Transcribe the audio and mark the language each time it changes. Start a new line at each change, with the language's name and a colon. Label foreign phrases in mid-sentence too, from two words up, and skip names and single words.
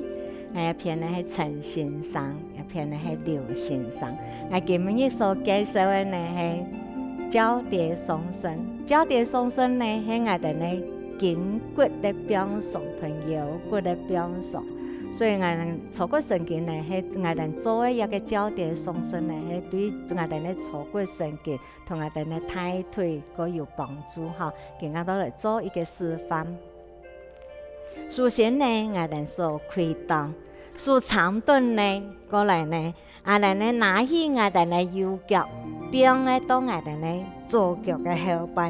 Cantonese: 一篇呢是陈先生，一篇呢是刘先生。我今日所介绍的呢是交叠松生。交叠松生呢是我哋呢筋骨的表现同腰骨的表现。所以我哋坐骨神經呢，係我哋做嘅一個交疊鬆伸呢，係對我哋呢坐骨神經同我哋呢大腿個有幫助哈。今日都嚟做一個示範。首先呢，我哋做開襠，做長蹲呢，過來呢，我哋呢拿起我哋呢右腳，並呢到我哋呢左腳嘅後背。